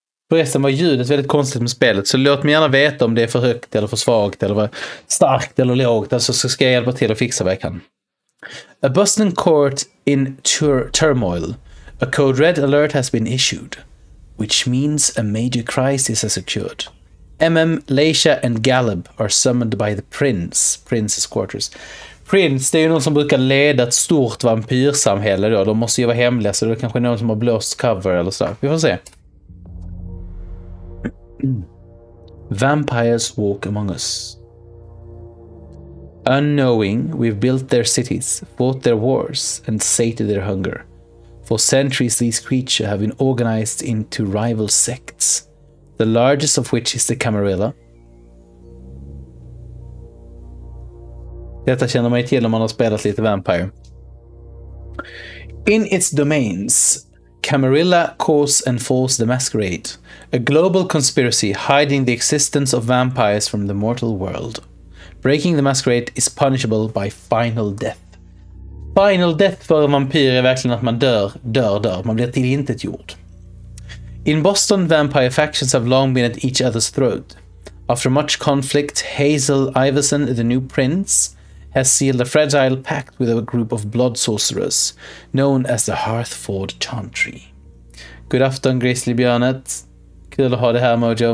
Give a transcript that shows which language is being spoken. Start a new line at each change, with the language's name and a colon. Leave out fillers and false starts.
Swedish: Förresten var ljudet väldigt konstigt med spelet, så låt mig gärna veta om det är för högt eller för svagt eller för starkt eller lågt, alltså så ska jag hjälpa till att fixa vad jag kan.
English: A Boston court in turmoil. A code red alert has been issued, which means a major crisis has occurred. Leisha and Gallup are summoned by the Prince's quarters.
Swedish: Prince, det är ju någon som brukar leda ett stort vampyrsamhälle då. De måste ju vara hemliga, så det är kanske någon som har blåst cover eller sådär. Vi får se.
English: Vampires walk among us. Unknowing, we've built their cities, fought their wars, and sated their hunger. For centuries these creatures have been organized into rival sects, the largest of which is the Camarilla.
Swedish: Detta känner man ju till om man har spelat lite Vampire.
English: In its domains, Camarilla cause and force the Masquerade, a global conspiracy hiding the existence of vampires from the mortal world. Breaking the Masquerade is punishable by final death.
Swedish: Final death för en vampyr är verkligen att man dör. Man blir tillintetgjord.
English: In Boston, vampire factions have long been at each other's throat. After much conflict, Hazel Iverson, the new prince, has sealed a fragile pact with a group of blood sorcerers known as the Hearthford Chantry.
Swedish: God afton, Grizzlybjörnet. Kul att ha det här, Mojo.